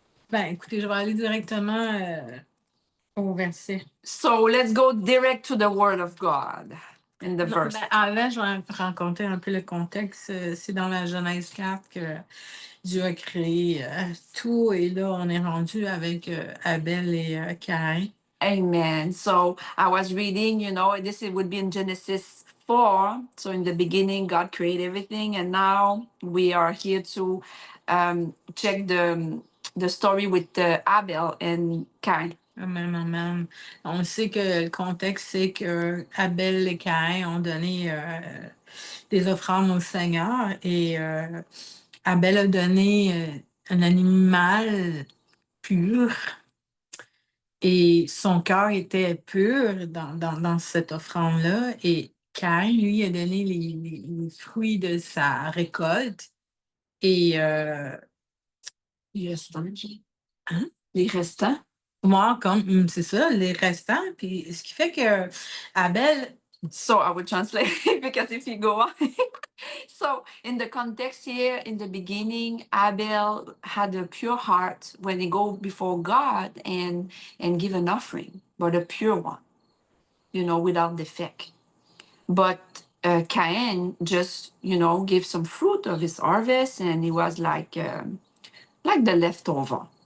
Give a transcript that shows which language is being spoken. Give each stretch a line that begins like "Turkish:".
French: Ben, écoutez, je vais aller directement au verset.
English: So let's go direct to the word of God in the verse.
French: Ben, avant, je vais raconter un peu le contexte. C'est dans la Genèse 4 que Dieu a créé tout, et là, on est rendu avec Abel et Caïn. Amen.
English: So I was reading, this would be in Genesis 4. So in the beginning, God created everything, and now we are here to check the story with Abel and Cain. Amen, amen.
French: On sait que le contexte, c'est que Abel et Caïn ont donné des offrandes au Seigneur, et Abel a donné un animal pur, et son cœur était pur dans cette offrande-là, et Caïn, lui, a donné les fruits de sa récolte, et Les restants. Hein? Les restants? Moi, comme c'est ça, les restants. Puis ce qui fait que Abel.
English: So I will translate because if you go on. So in the context here, in the beginning, Abel had a pure heart when he go before God and give an offering, but a pure one, without defect. But Cain just, gave some fruit of his harvest, and it was like the leftover.